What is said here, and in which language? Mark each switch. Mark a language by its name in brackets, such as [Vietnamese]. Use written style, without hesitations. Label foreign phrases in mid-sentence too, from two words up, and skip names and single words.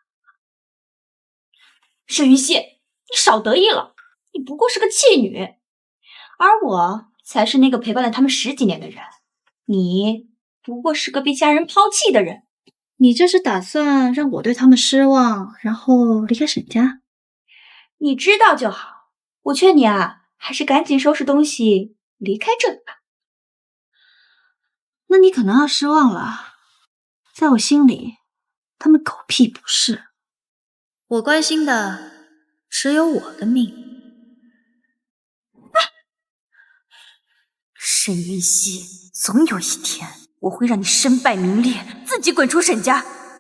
[Chinese] 沈雲溪，你少得意了，你不過是個棄女，而我才是那個陪伴了他們10幾年的人，你不過是個被家人拋棄的人。你這是打算讓我對他們失望，然後離開沈家？你知道就好，我勸你啊，還是趕緊收拾東西離開這裡吧。那你可能要失望了，在我心裡，他們狗屁不是。我關心的只有我的命。沈雲溪，總有一天我會讓你身敗名裂，自己滾出沈家。